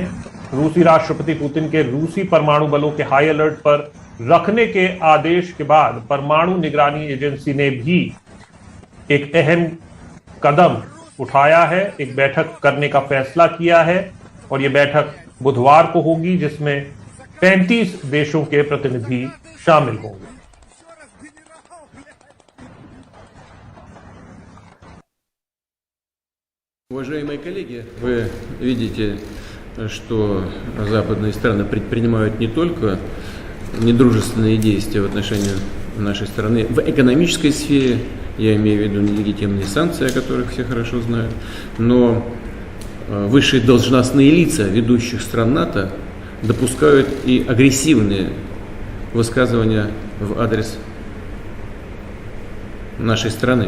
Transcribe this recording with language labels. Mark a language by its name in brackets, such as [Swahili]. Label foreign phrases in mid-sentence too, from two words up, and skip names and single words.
[Hindi] रूसी राष्ट्रपति पुतिन के रूसी परमाणु बलों के [English] high alert [Hindi] पर रखने के आदेश के बाद परमाणु निगरानी एजेंसी ने भी एक अहम कदम उठाया है, एक बैठक करने का फैसला किया है और यह बैठक बुधवार को होगी, जिसमें 35 देशों के प्रतिनिधि शामिल होंगे। [Russian] Уважаемые коллеги, вы видите, что западные страны предпринимают не только недружественные действия в отношении нашей страны в экономической сфере, я имею в виду нелегитимные санкции, о которых все хорошо знают, но высшие должностные лица ведущих стран НАТО допускают и агрессивные высказывания в адрес нашей страны.